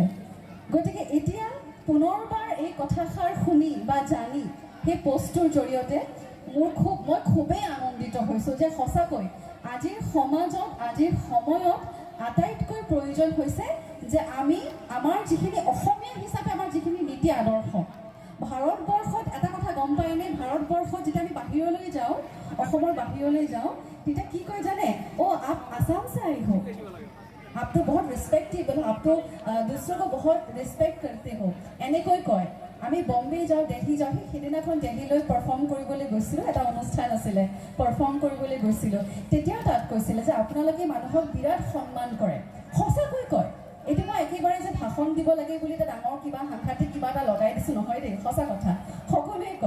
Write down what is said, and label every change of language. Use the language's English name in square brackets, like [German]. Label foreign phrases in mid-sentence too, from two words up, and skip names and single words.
[Assamese] গতিকে এতিয়া পুনৰবাৰ এই কথাষাৰ শুনি বা জানি সেই পষ্টটোৰ জৰিয়তে মই খুবেই আনন্দিত হৈছোঁ যে সঁচাকৈ আজিৰ সমাজত, আজিৰ সময়ত আটাইতকৈ প্ৰয়োজন হৈছে যে আমি আমাৰ যিখিনি অসমীয়া হিচাপে আমাৰ যিখিনি নীতি আদৰ্শ, ভাৰতবৰ্ষত এটা কথা গম পায়নে? ভাৰতবৰ্ষত যেতিয়া আমি বাহিৰলৈ যাওঁ, অসমৰ বাহিৰলৈ যাওঁ, তেতিয়া কি কয় জানে? [Hindi] आप आसाम से आए हो, आप तो बहुत रिस्पेक्टेबल, आप तो दूसरों को बहुत रिस्पेक्ट करते हो, [Assamese] এনেকৈ কয়। আমি বম্বে যাওঁ, দেলহি যাওঁ, সেইদিনাখন দেলহিলৈ পাৰফৰ্ম কৰিবলৈ গৈছিলোঁ, এটা অনুষ্ঠান আছিলে, পাৰফৰ্ম কৰিবলৈ গৈছিলোঁ। তেতিয়াও তাত কৈছিলে যে আপোনালোকে মানুহক বিৰাট সন্মান কৰে। সঁচাকৈ কয়। এতিয়া মই একেবাৰে যে ভাষণ দিব লাগে বুলি এটা ডাঙৰ কিবা সাংঘাতিক কিবা এটা লগাই দিছোঁ নহয় দেই, সঁচা কথা, সকলোৱে কয়।